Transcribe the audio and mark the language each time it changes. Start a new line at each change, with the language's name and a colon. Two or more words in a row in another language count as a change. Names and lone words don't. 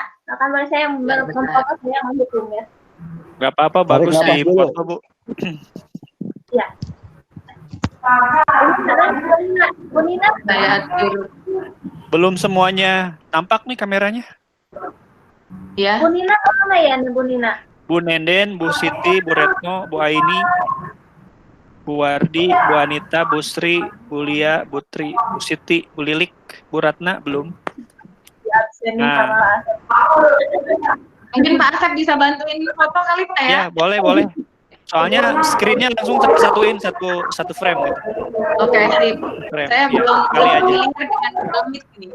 Indonesian: Silakan boleh saya memfoto, saya mendukung ya. Nggak apa-apa, bagus di foto Bu. Ya. Bu Nina. Saya atur. Belum semuanya tampak nih kameranya. Ya. Bu Nina mana ya nih Bu Nina? Bu Nenden, Bu Siti, Bu Retno, Bu Aini, Bu Wardi, Bu Anita, Bu Sri, Bu Lia, Bu Tri, Bu Siti, Bu Lilik, Bu Ratna belum. Nah. Mungkin Pak Asep bisa bantuin foto kali Pak ya? Ya, boleh. Soalnya screen-nya langsung satuin satu frame gitu. Oke, sip. Frame. Saya Ya, belum kali aja. dengan Domit ini.